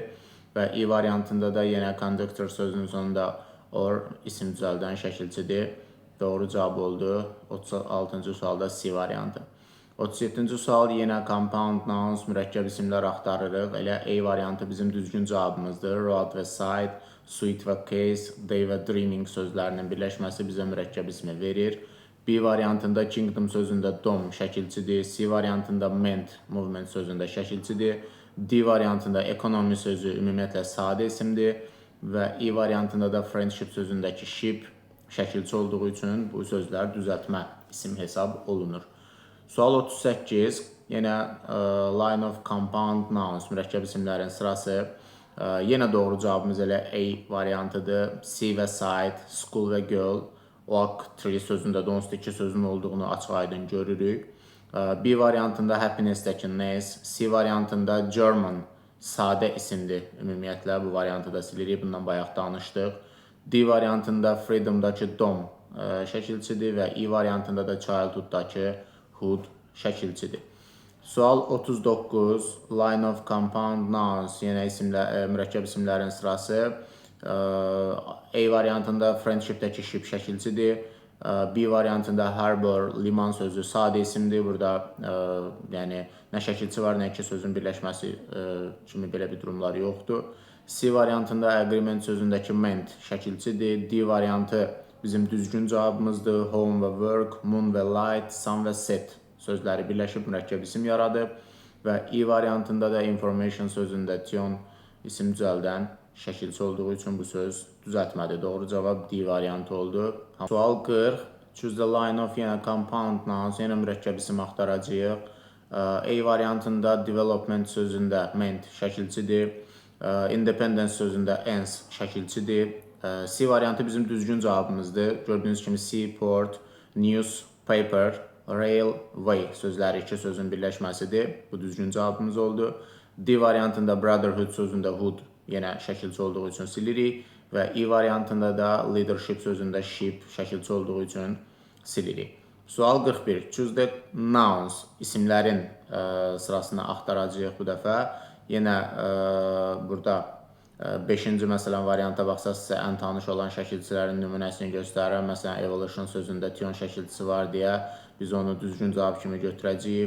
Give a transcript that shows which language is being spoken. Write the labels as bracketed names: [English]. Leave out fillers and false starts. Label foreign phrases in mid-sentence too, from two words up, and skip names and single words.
[Azerbaijani] Və E variantında da yenə conductor sözünün sonunda or isim düzəldən şəkilçidir. Doğru cavab oldu. 36-cı sualda C variantı. 37-ci sual yenə [English] compound nouns, [Azerbaijani] mürəkkəb isimlər axtarırıq. Elə A variantı bizim düzgün cavabımızdır. Road və side, sweet və case, day və dreaming sözlərinin birləşməsi bizə mürəkkəb ismi verir. B variantında kingdom sözündə dom şəkilçidir. C variantında ment, movement sözündə şəkilçidir. D variantında economy sözü ümumiyyətlə sadə isimdir. Və E variantında da friendship sözündəki ship şəkilçi olduğu üçün bu sözlər düzəltmə isim hesab olunur. Sual 38. Yenə [English] line of compound nouns, [Azerbaijani] mürəkkəb isimlərin sırası. Yenə doğru cavabımız elə A variantıdır. C və side, school və girl. [English] Oak tree [Azerbaijani] sözündə də onsuz da 2 sözün olduğunu açıq-aydın görürük. B variantında happiness-dəki ness, C variantında German sadə isimdir. Ümumiyyətlə bu variantı da silirik, bundan bayaq danışdıq. D variantında freedom-dakı dom şəkilçidir və E variantında da childhood-dakı hood şəkilçidir. Sual 39. [English] Line of compound nouns, [Azerbaijani] yenə mürəkkəb isimlərin sırası. A variantında friendship-dəki ship şəkilçidir. B variantında harbor, liman sözü sadə isimdir. Burada yəni nə şəkilçi var, nə iki sözün birləşməsi kimi belə bir durumlar yoxdur. C variantında agreement sözündəki meant şəkilçidir. D variantı bizim düzgün cavabımızdır. Home və work, moon və light, sun və set sözləri birləşib mürəkkəb isim yaradıb. Və E variantında da information sözündə tion isim düzəldən şəkilçi olduğu üçün bu söz düzəltmədir. Doğru cavab D variantı oldu. Sual 40. [English] Choose the line of yenə compound nouns, [Azerbaijani] yenə mürəkkəb isim axtaracağıq. A variantında development sözündə meant şəkilçidir. Independence sözündə ens şəkilçidir. C variantı bizim düzgün cavabımızdır. Gördüyünüz kimi seaport, newspaper, railway sözləri iki sözün birləşməsidir. Bu düzgün cavabımız oldu. D variantında brotherhood sözündə hood yenə şəkilçi olduğu üçün silirik. Və E variantında da leadership sözündə ship şəkilçi olduğu üçün silirik. Sual 41. [English] Choose the nouns, [Azerbaijani] isimlərin sırasını axtaracağıq bu dəfə. Yenə burada 5-ci məsələn varianta baxsaqsa ən tanış olan şəkilçilərin nümunəsini göstərirəm. Məsələn, evolution sözündə tion şəkilçisi var deyə biz onu düzgün cavab kimi götürəcəyik.